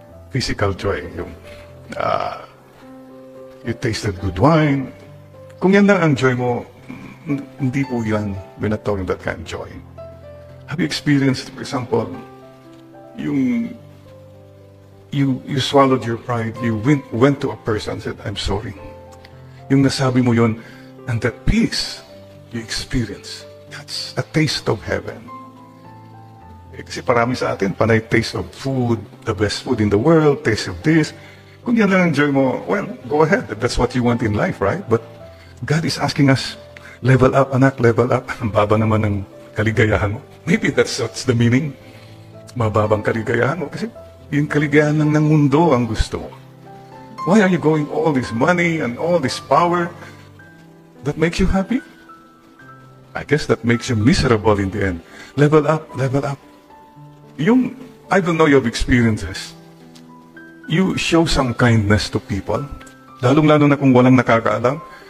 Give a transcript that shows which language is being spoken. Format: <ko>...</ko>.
<en>Physical joy, yung you tasted good wine.</en> <tl>Kung yan lang ang joy mo, hindi po yan.</tl> <en>We're not talking that kind of joy. Have you experienced, for example, you swallowed your pride, you went to a person and said, I'm sorry. Yung nasabi mo yun, and that peace you experience, that's a taste of heaven. Kasi parami sa atin, panay taste of food, the best food in the world, taste of this. Kung yan lang enjoy mo, well, go ahead. That's what you want in life, right? But God is asking us, level up, anak, level up.</en> <tl>Ang baba naman ng kaligayahan mo.</tl> <en>Maybe that's the meaning.</en> <tl>Mababang kaligayahan mo. Kasi yung kaligayahan lang ng mundo ang gusto mo.</tl> <en>Why are you going all this money and all this power that makes you happy? I guess that makes you miserable in the end. Level up, level up. Yung, I don't know your experiences. You show some kindness to people, lalong-lalo na kung walang nakakaalam.</en>